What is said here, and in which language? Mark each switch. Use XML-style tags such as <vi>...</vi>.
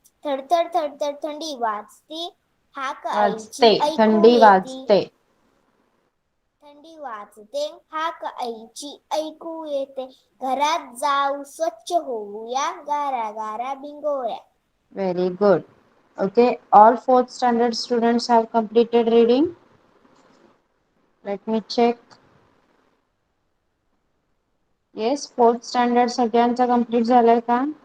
<mr>थडथड थडथड थंडी वाजती हाक आईची वाजते. ऐकू थंडी येती. वाजते. थंडी वाजते हाक आईची ऐकू येते. घरात जाऊ स्वच्छ होऊया गाऱ्या गाऱ्या भिंगोऱ्या.</mr> <en>Very good. Okay. All fourth standard students have completed reading. Let me check. Yes, fourth standard</en> <mr>सगळ्यांचा कम्प्लीट झालाय का?</mr>